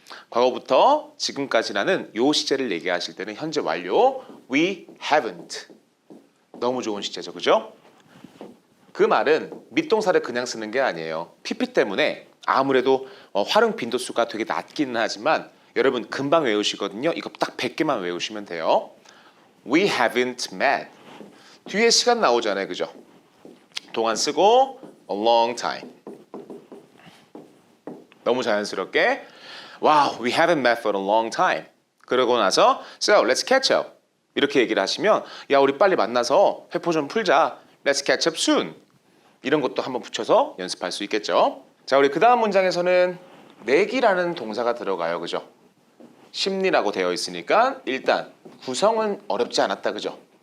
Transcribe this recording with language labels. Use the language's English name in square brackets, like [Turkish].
[Korean] 과거부터 지금까지라는 요 시제를 얘기하실 때는 현재 완료 [English] we haven't [Korean] 너무 좋은 시제죠. 그죠? 그 말은 밑동사를 그냥 쓰는 게 아니에요. PP 때문에 아무래도 활용 빈도수가 되게 낮기는 하지만 여러분 금방 외우시거든요. 이거 딱 100개만 외우시면 돼요. [English] We haven't met. [Korean] 뒤에 시간 나오잖아요. 그죠? 동안 쓰고 [English] a long time. [Korean] 너무 자연스럽게 [English] Wow, we haven't met for a long time. [Korean] 그러고 나서 [English] So, let's catch up. [Korean] 이렇게 얘기를 하시면 야, 우리 빨리 만나서 회포 좀 풀자. [English] Let's catch up soon. [Korean] 이런 것도 한번 붙여서 연습할 수 있겠죠. 자, 우리 그 다음 문장에서는 내기라는 동사가 들어가요. 그죠? 심리라고 되어 있으니까 일단 구성은 어렵지 않았다. 그죠?